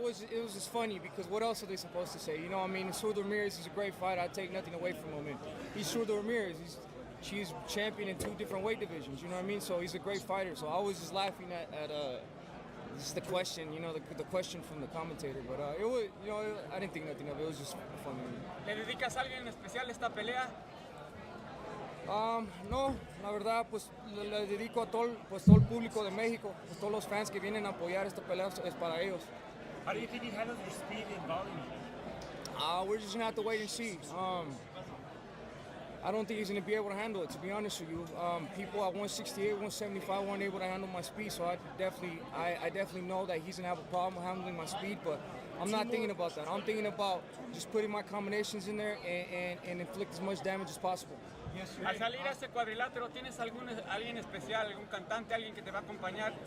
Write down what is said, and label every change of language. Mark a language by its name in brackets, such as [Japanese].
[English] It was just funny because what else are they supposed to say? You know what I mean? Zurdo Ramirez is a great fighter. I take nothing away from him. And he's Zurdo Ramirez. She's champion in 2 different weight divisions. You know what I mean? So he's a great fighter. So I was just laughing at just the question, the question from the commentator. But it was, I didn't think nothing of it. It was just funny. [Spanish] ¿Le dedicas a alguien en especial esta pelea? No, la verdad, pues le dedico a todo el público de México, pues todos los fans que vienen a apoyar esta pelea es para ellos. [English] How do you think he handles your speed and volume? We're just gonna have to wait and see. I don't think he's gonna be able to handle it, to be honest with you. People at 168, 175 weren't able to handle my speed, so I definitely know that he's gonna have a problem handling my speed, but I'm not thinking about that. I'm thinking about just putting my combinations in there and inflict as much damage as possible. [Spanish] Al salir a ese cuadrilátero, ¿tienes alguien especial, algún cantante, alguien que te va a acompañar?